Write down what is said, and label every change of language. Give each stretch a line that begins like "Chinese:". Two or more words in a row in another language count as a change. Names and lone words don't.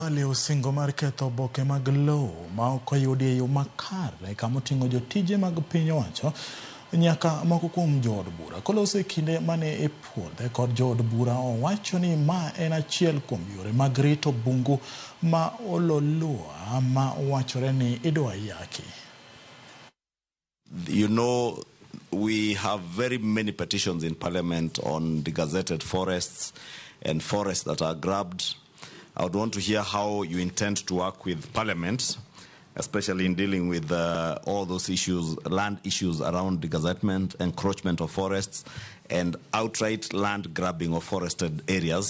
Luo (Kenya and Tanzania): Ale osingo mar ketho oboke mag lowo ma ok oyudi e yo makare kama oting'o jotije mag piny owacho nyaka moko kuom jood bura. Kolos e kinde mane ipuodhe kod jood bura owacho ni ma en achiel kuom yore mag rito bungu ma ololua ma wachore ni idwa yaki.
English: You know, we have very many petitions in Parliament on the gazetted forests and forests that are grabbed. I would want to hear how you intend to work with Parliament, especially in dealing with all those issues, land issues around the gazettement, encroachment of forests, and outright land grabbing of forested areas.